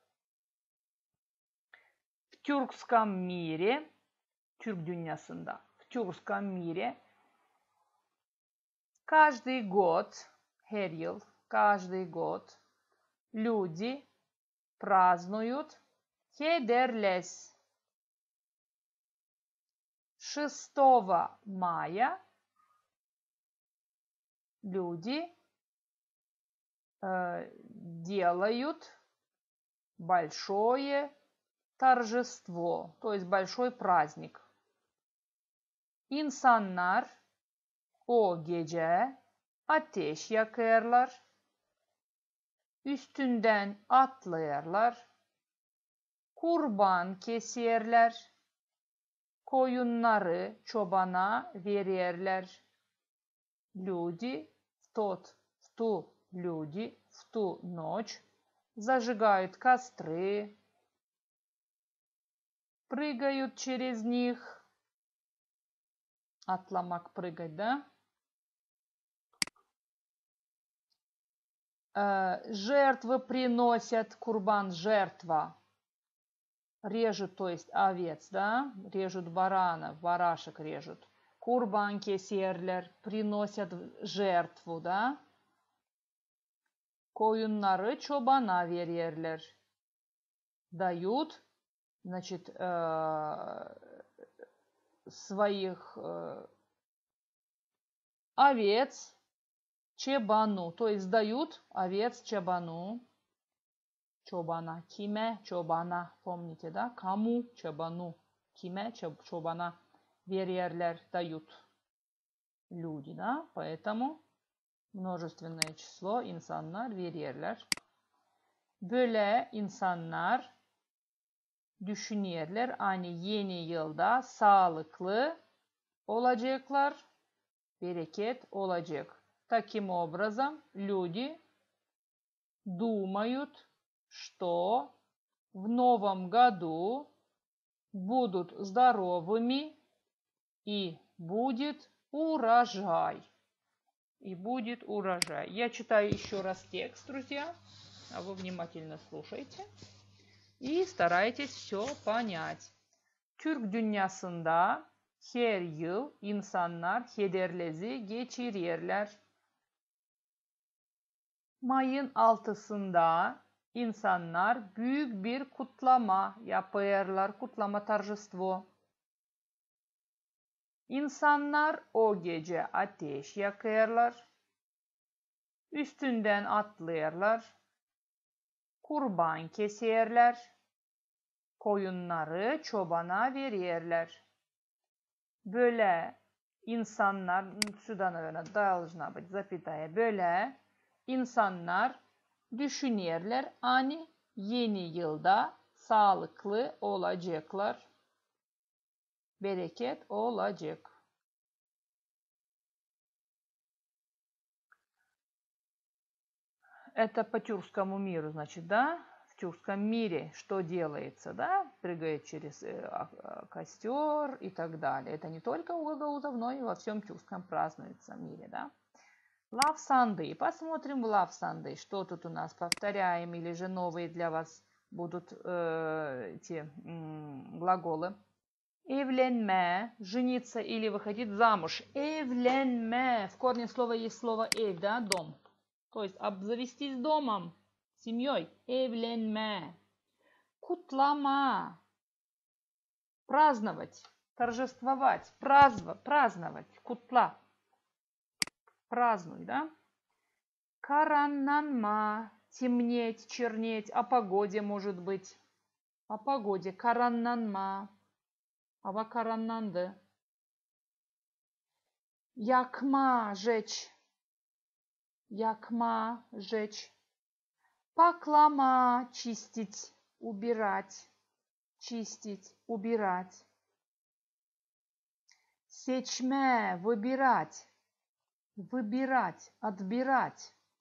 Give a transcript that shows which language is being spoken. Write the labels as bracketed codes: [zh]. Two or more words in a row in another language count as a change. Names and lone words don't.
[ru] В тюркском мире, [gag] Türk dünyasında, [ru] в тюркском mире, каждый год, [gag] her yıl, [ru] каждый год, люди празднуют Хедерлес. 6 мая люди делают большое торжество, то есть большой praздник. [gag] İnsanlar o gece ateş yakarlar, üstünden atlayarlar, kurban keserler, koyunları çobana verirler. [ru] Люди в ту ночь зажигают костры, прыгают через них. Atlamak, прыгать, да? Жертвы приносят, курбан, жертва. Режут, то есть овец, да? Режут барана, барашек режут. [gag] Курбан keserler, [ru] приносят жертву, да? [gag] Koyunları çobana verirler. [ru] Дают, значит, своих овец чебану, то есть дают овец чебану. [gag] Çobana, kime çobana, [ru] помните, да? Кому чебану, [gag] kime çobana verirler, [ru] дают. Люди, да? Поэтому множественное число [gag] insanlar verirler. Böyle insanlar düşünürler, hani yeni yılda sağlıklı olacaklar, bereket olacak. [ru] Таким образом, люди думают, что в новом году будут здоровыми и будет урожай. И будет урожай. Я читаю еще раз текст, друзья, а вы внимательно слушайте. И старайтесь все понять. [gag] Türk dünyasında her yıl insanlar Hederlez'i geçirirler. Mayın 6'sında insanlar büyük bir kutlama yaparlar, kutlama торжество. İnsanlar o gece ateş yakarlar, üstünden atlarlar, kurban keserler, koyunları çobana verirler. Böyle insanlar, [ru] сюда, наверное, должна быть запятая, [gag] böyle insanlar düşünürler, hani yeni yılda sağlıklı olacaklar, bereket olacak. [ru] Это по тюркскому миру, значит, да? В тюркском мире что делается, да? Прыгает через костер и так далее. Это не только у гагаузов, но и во всем тюркском празднуется мире, да? Love Sunday. Посмотрим Love Sunday. Что тут у нас? Повторяем или же новые для вас будут эти глаголы. Evlenme, жениться или выходить замуж. [gag] Evlenme. [ru] В корне слова есть слово ev, да, дом. То есть обзавестись домом, семьей. [gag] Evlenme. Kutlama. [ru] Праздновать, торжествовать, праздновать. Кутла. Празднуй, да? Karanlanma. Темнеть, чернеть. О погоде может быть. О погоде. [gag] Karanlanma. Hava karanlandı. Yakma, [ru] жечь. Yakma, жечь. Паклама, чистить, убирать. Чистить, убирать. Seçme, выбирать. Выбирать, отбирать.